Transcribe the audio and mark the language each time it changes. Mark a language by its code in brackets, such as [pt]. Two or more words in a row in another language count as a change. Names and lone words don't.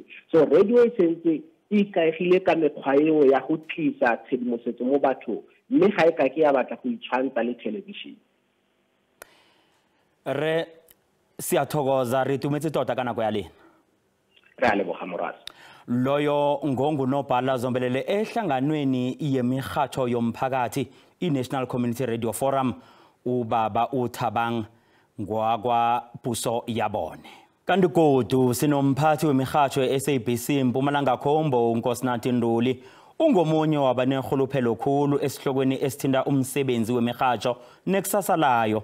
[tn] So radio e sentse e ikaegile ka mekgwa eo ya go tlisa tshedimosetso mo bathong mme ga e ka ke ya batla go itshwantsa le television. Re siyathokoza re tumetse tota ka nako ya lena. Re a leboga morasi. [nr] Loyo ngongunobhala zombelele ehlanganweni yemirhatsho yomphakathi i-National Community Radio Forum ubaba uThabang ngwakwa puso yabone. Kanti godu sinomphathi wemirhatsho ye-SABC Mpumalanga Khombo uNkosinathi Nduli ungomunye wabanenkhuluphelo khulu esihlokweni esithinta umsebenzi wemirhatsho nekusasa layo.